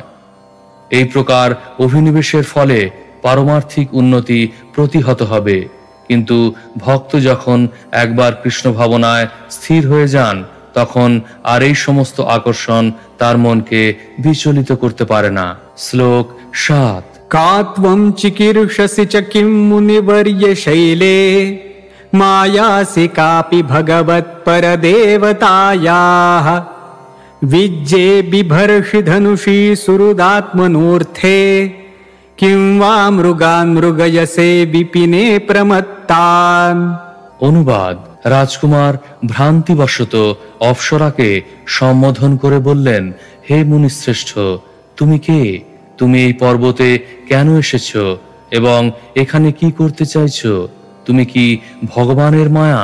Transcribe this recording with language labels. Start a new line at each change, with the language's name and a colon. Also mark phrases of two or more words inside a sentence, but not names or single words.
Bangla: এই প্রকার অভিনিবেশের ফলে পারমার্থিক উন্নতি প্রতিহত হবে, কিন্তু ভক্ত যখন একবার কৃষ্ণ ভাবনায় স্থির হয়ে যান তখন আর এই সমস্ত আকর্ষণ তার মনকে বিচলিত করতে পারে না। শ্লোক 7।
Sanskrit: कात्वं चिकीर्षसि च किं मुनिवर्य शैले मायासि कापि भगवत्परदेवतायाः विज्ये बिभर्षि धनुषी सुहृदात्मनोऽर्थे किं वा मृगान् मृगयसे विपिने प्रमत्तान्।
Bangla: অনুবাদ: রাজকুমার ভ্রান্তিবশত অপ্সরাকে সম্বোধন করে বললেন, হে মুনিশ্রেষ্ঠ, তুমি কে? তুমি এই পর্বতে কেন এসেছ এবং এখানে কি করতে চাইছো? তুমি কি ভগবানের মায়া?